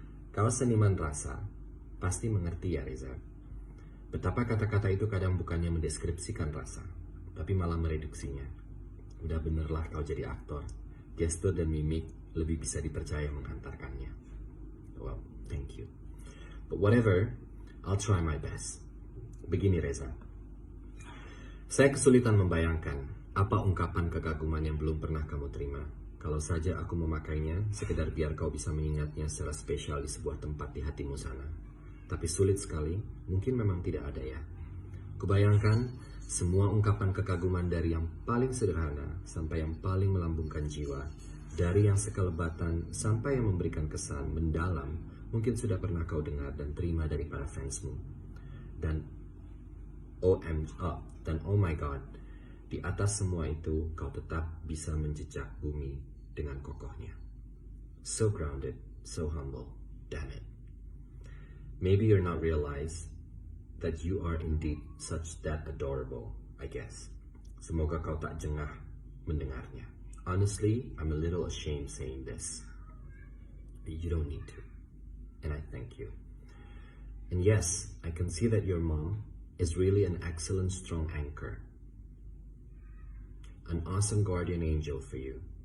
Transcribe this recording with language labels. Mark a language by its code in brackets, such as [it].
[id] Kau seniman rasa, pasti mengerti ya Reza. Betapa kata-kata itu kadang bukannya mendeskripsikan rasa, tapi malah mereduksinya. Udah benerlah kau jadi aktor. Gestur dan mimik lebih bisa dipercaya menghantarkannya. [en] Well, thank you. But whatever, I'll try my best. [id] Begini Reza. Saya kesulitan membayangkan apa ungkapan kekaguman yang belum pernah kamu terima. Kalau saja aku memakainya, sekedar biar kau bisa mengingatnya secara spesial di sebuah tempat di hatimu sana. Tapi sulit sekali, mungkin memang tidak ada ya. Kubayangkan semua ungkapan kekaguman dari yang paling sederhana sampai yang paling melambungkan jiwa, dari yang sekelebatan sampai yang memberikan kesan mendalam, mungkin sudah pernah kau dengar dan terima dari para fansmu. Dan [en] oh my god, [id] di atas semua itu kau tetap bisa menjejak bumi dengan kokohnya. [en] So grounded, so humble, damn it. Maybe you're not realize that you are indeed such that adorable, I guess. [id] Semoga kau tak jengah mendengarnya. [en] Honestly, I'm a little ashamed saying this. But you don't need to. And I thank you. And yes, I can see that your mom is really an excellent, strong anchor. An awesome guardian angel for you.